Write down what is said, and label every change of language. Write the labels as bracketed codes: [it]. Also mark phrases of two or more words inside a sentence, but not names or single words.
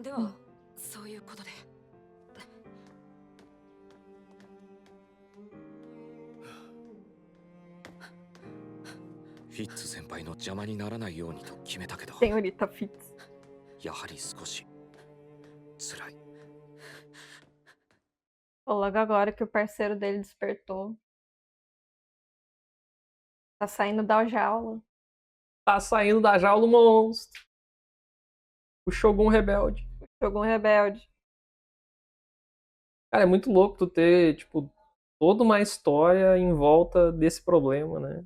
[ja] では、そういうことで。フィッツ先輩の邪魔にならないようにと決めたけど [pt] Senhorita Fitz. [ja] やはり少し辛い。 [pt] Pô, logo agora que o parceiro dele despertou. Tá saindo da jaula. Tá saindo da jaula o monstro. O Shogun rebelde. Jogou um rebelde. Cara, é muito louco tu ter, tipo, toda uma história em volta desse problema, né?